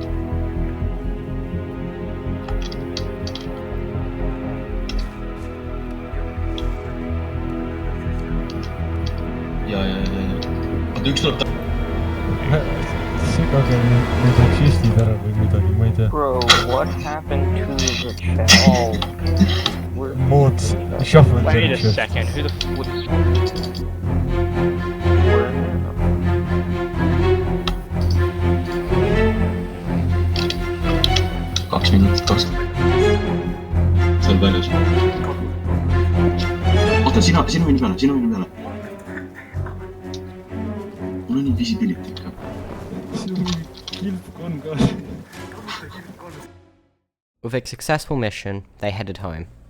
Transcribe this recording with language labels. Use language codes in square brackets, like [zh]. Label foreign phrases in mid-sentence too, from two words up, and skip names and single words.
[et] Ja. Oota, üks tuleb segage need aksistid ära või midagi, ma ei tea. [en] Bro, what happened to the channel? Mood, shuffle Wait a direction. second, who the f was... [et] Kaks minutit vastu. Seal väljas. Oota, sina minu peale. Mul on nii visibility ikka. See on mingi kilpkonn ka. [en] With a successful mission, they headed home.